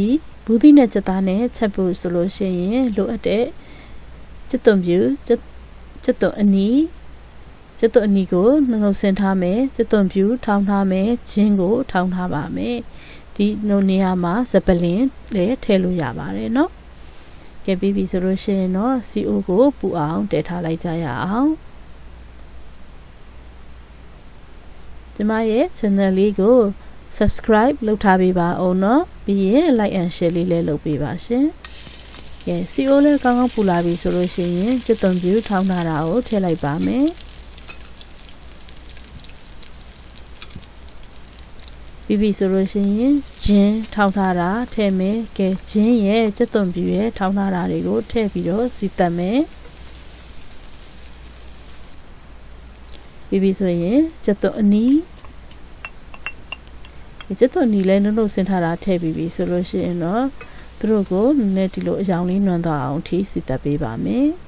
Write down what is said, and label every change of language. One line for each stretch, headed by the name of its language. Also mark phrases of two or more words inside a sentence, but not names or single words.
Burmese: ဘူးသီးနဲ့ကြက်သားနဲ့ချက်ဖို့ဆိုလို့ရှိရင်လိုအပ်တဲ့ကြက်သွန်ပြူကြက်သွန်အနီကြက်သွန်အနီကိုနှုတ်ဆင်ထားမယ်ကြက်သွန်ပြူထောင်းထားမယ်ဂျင်းကိုထောင်းထားပါမယ်ဒီနေရာမှာစပလင်လည်းထည့်လို့ရပါတယ်เนาะကဲပြီးပြီဆိုလို့ရှိရင်တော့ CO ကိုပူအောင်တည်ထားလိုက်ကြရအောင် ဒီမရဲ့ channel လေးကို subscribe လုပ်ထားပေးပါအောင်เนาะပြီးရင်
English: like and share
Burmese: လေးလည်းလုပ်ပေးပါရှင်ကဲ CO လည်းကောင်းကောင်းပူလာပြီဆိုလို့ရှိရင်ကြက်သွန်ပြူထောင်းထားတာကိုထည့်လိုက်ပါမယ် ပြီးပြီဆိုလို့ရှိရင်ဂျင်းထောင်းထားတာထည့်မယ်ကဲဂျင်းရဲ့ကြက်သွန်ပြူရဲ့ထောင်းထားတာတွေကိုထည့်ပြီးတော့စီတက်မယ်ပြီးပြီဆိုရင်ကြက်သွန်အနီးကြက်သွန်နီလည်းနှုတ်ဆင်ထားတာထည့်ပြီးပြီဆိုလို့ရှိရင်တော့သူတို့ကိုနည်းနည်းဒီလိုအရောင်လေးနွမ်းသွားအောင်ထိစီတက်ပေးပါမယ်